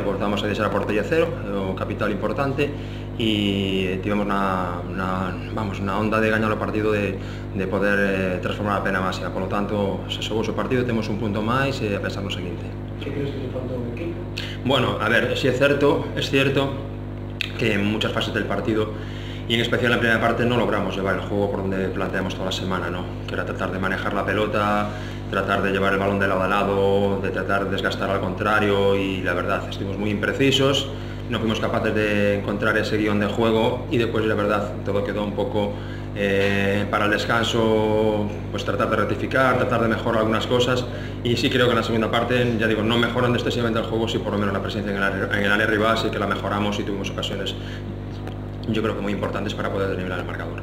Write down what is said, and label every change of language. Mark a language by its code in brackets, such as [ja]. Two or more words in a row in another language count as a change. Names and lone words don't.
[gl] Porque vamos a deixar a portería cero, o capital importante, e tivemos na onda de gañar o partido de poder transformar a pena máxima. [es] Por lo tanto, [gl] se xogou o partido, temos un punto máis e a pensar no seguinte. [es] Que crees que le falta ao equipo? Bueno, a ver, si es cierto que en muchas fases del partido, y en especial en la primera parte, no logramos llevar el juego por donde planteamos toda la semana, ¿no? Que era tratar de manejar la pelota, tratar de llevar el balón de lado a lado, de tratar de desgastar al contrario, y la verdad, estuvimos muy imprecisos, no fuimos capaces de encontrar ese guión de juego, y después la verdad todo quedó un poco para el descanso, pues tratar de rectificar, tratar de mejorar algunas cosas, y sí creo que en la segunda parte, ya digo, no mejorando excesivamente el juego, sí por lo menos la presencia en el área rival sí que la mejoramos y tuvimos ocasiones yo creo que muy importantes para poder desnivelar el marcador.